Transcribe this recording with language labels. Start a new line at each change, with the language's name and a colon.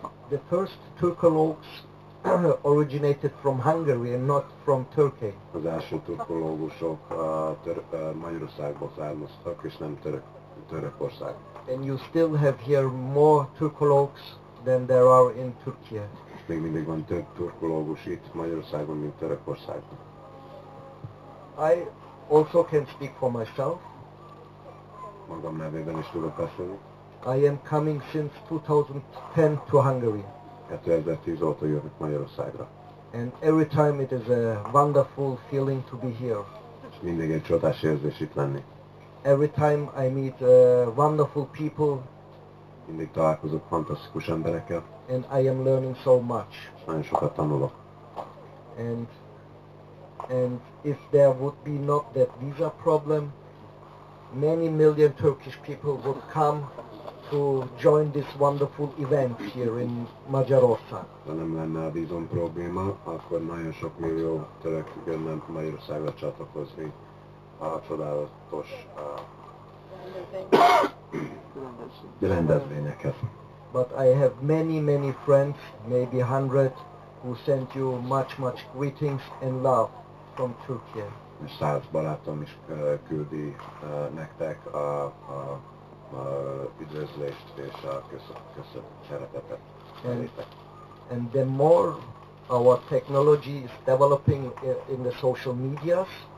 English: The first Turkologs originated from Hungary and not from Turkey.
Hungarian: Az első turkológusok Magyarországból származtak, és nem Törökország.
English: And you still have here more Turkologs than there are in Turkey.
Hungarian: Még mindig van több turkológus itt Magyarországon, mint Törökországban.
English: I also can speak for myself.
Hungarian: Magam nevében is tudok beszélni.
English: I am coming since 2010 to Hungary.
Hungarian: 2010 óta jövök Magyarországra.
English: And every time it is a wonderful feeling to be here.
Hungarian: És mindig egy csodás érzés itt lenni.
English: Every time I meet wonderful people.
Hungarian: Mindig találkozok fantasztikus emberekkel.
English: And I am learning so much.
Hungarian: És nagyon sokat tanulok.
English: And if there would be not that visa problem, many million Turkish people would come to join this wonderful event here in Magyarország.
Hungarian: Ha nem lenne a vízum probléma, akkor nagyon sok millió török jönne Magyarországra csatlakozni a csodálatos rendezvényekhez.
English: But I have many friends, maybe 100, who send you much greetings and love from Turkey.
Hungarian: És 100 barátom is küldi nektek a üdvözlést és a szeretetet.
English: And the more our technology is developing in the social medias,